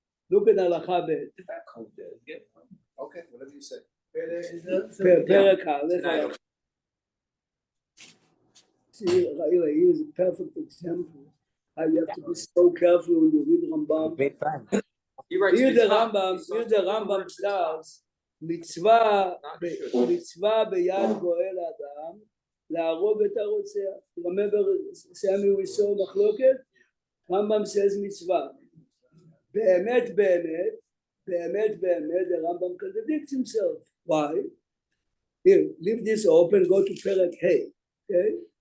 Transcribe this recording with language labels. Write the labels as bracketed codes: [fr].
[en] Look at Halacha Beit. Okay, whatever you say. Perek Aleph. See, Raila, here is a perfect example. How you have to be so careful when you read Rambam. He writes Here the mitzvah. Rambam says, [he] מצווה ביד גואל אדם, להרוג את הרוצח. [en] Remember, Sammy, we saw מחלוקת? Rambam says מצווה. [he] באמת, [en] the Rambam contradicts himself. Why? Here, leave this open, go to Perek Hey. Okay?